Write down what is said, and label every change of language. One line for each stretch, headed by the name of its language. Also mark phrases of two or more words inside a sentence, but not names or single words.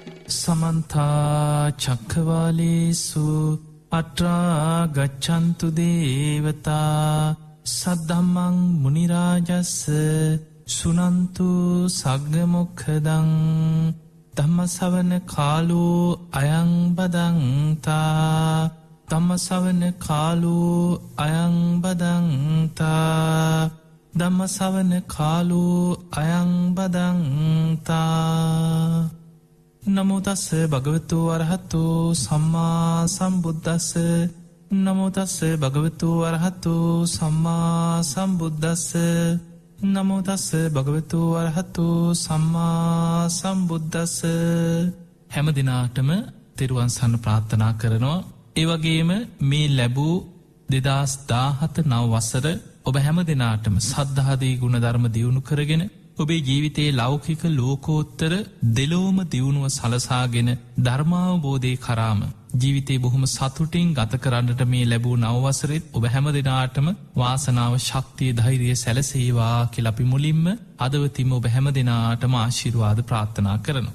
Pali: සමන්තා චක්කවාලේසු අත්‍රා ගච්ඡන්තු දේවතා සද්ධම්මං මුනි රාජස්ස සුනන්තු සග්ග මොක්ඛදං ධම්මසවන කාලෝ අයං බදන්තා ධම්මසවන කාලෝ අයං බදන්තා ධම්මසවන කාලෝ අයං බදන්තා නමෝ තස්ස භගවතු අරහතු සම්මා සම්බුද්දස්ස නමෝ තස්ස භගවතු අරහතු සම්මා සම්බුද්දස්ස නමෝ තස්ස භගවතු අරහතු සම්මා සම්බුද්දස්ස
Sinhala: හැම දිනාටම තෙරුවන් සරණ ප්‍රාර්ථනා කරනවා. ඒ වගේම මේ ලැබූ 2017 නව වසර ඔබ හැම දිනාටම සද්ධාදී ගුණ ධර්ම දියුණු කරගෙන ඔබේ ජීවිතයේ ලෞකික ලෝකෝත්තර දෙලොවම දියුණුව සලසාගෙන ධර්මාවබෝධය කරාම ජීවිතේ බොහොම සතුටින් ගත කරන්නට මේ ලැබූ නවවසරෙත් ඔබ හැම දෙනාටම වාසනාව ශක්තිය ධෛර්යය සැලසේවා කියලා අපි මුලින්ම අදවතිම ඔබ හැම දෙනාටම ආශිර්වාද ප්‍රාර්ථනා කරනවා.